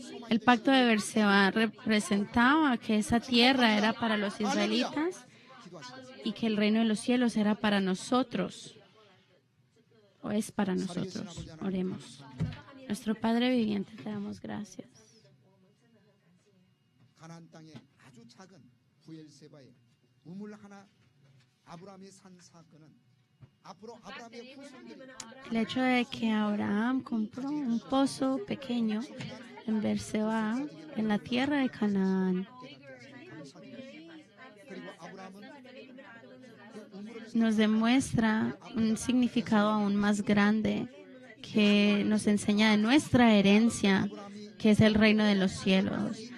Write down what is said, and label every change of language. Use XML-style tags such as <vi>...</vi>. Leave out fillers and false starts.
<es>El pacto de Berseba representaba que esa tierra era para los israelitas y que el reino de los cielos era para nosotros, o es para nosotros. Oremos. Nuestro Padre viviente, te damos gracias.</es> <ko>가나안 땅에 아주 작은 부엘세바에 우물 하나 아브라함이 산 사건은 앞으로 아브라함의 후손들이</ko> <es>El hecho de que Abraham compró un pozo pequeño en Berseba, en la tierra de Canaán,</es> <ko>그리고 아브라함은</ko> <es>nos demuestra un significado aún más grande que nos enseña de nuestra herencia, que es el reino de los cielos.</es>